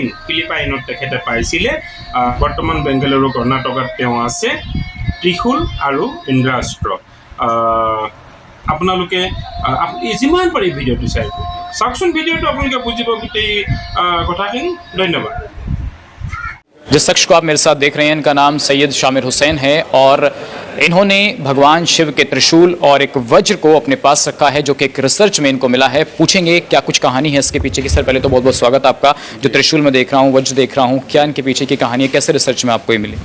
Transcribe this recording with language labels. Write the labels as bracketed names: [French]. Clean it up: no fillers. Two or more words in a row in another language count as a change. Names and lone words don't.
[Assamese] ফিলিপাইনত তেখেতে পাইছিলে। বৰ্তমান বেংগালুৰু কৰ্ণাটকত তেওঁ আছে। ত্ৰিশূল আৰু ইন্দ্ৰাস্ত্ৰ। আপোনালোকে যিমান পাৰে ভিডিঅ'টো শ্বেয়াৰ কৰি চাওকচোন। ভিডিঅ'টো আপোনালোকে বুজিব গোটেই কথাখিনি। ধন্যবাদ। [Hindi] जिस शख्स को आप मेरे साथ देख रहे हैं, इनका नाम सैयद शामिर हुसैन है और इन्होंने भगवान शिव के त्रिशूल और एक वज्र को अपने पास रखा है, जो कि एक रिसर्च में इनको मिला है। पूछेंगे क्या कुछ कहानी है इसके पीछे की। सर पहले तो बहुत बहुत स्वागत आपका। जो त्रिशूल में देख रहा हूँ, वज्र देख रहा हूँ, क्या इनके पीछे की कहानी है, कैसे रिसर्च में आपको ये मिली?